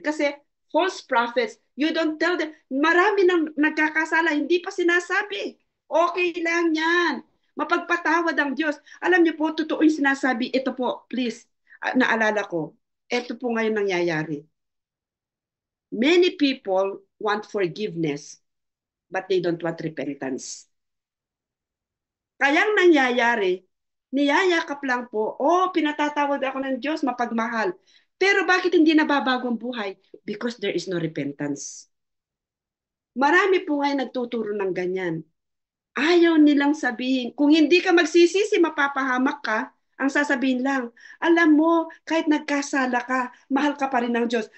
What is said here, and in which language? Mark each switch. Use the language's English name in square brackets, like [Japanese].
[Filipino] Kasi false prophets, [English] you don't tell them, [Filipino] marami nang nagkakasala, hindi pa sinasabi. Okay lang yan. Mapagpatawad ang Diyos. Alam niyo po, totoo yung sinasabi. Ito po, please, naalala ko. Ito po ngayon nangyayari. [English] Many people want forgiveness, but they don't want repentance. [Filipino] Kayang nangyayari, niyayakap lang po, pinatatawad ako ng Diyos, mapagmahal. Pero bakit hindi nababago ang buhay? [English] Because there is no repentance. [Filipino] Marami po ngayon nagtuturo ng ganyan. Ayaw nilang sabihin, kung hindi ka magsisisi, mapapahamak ka, ang sasabihin lang, alam mo, kahit nagkasala ka, mahal ka pa rin ng Diyos.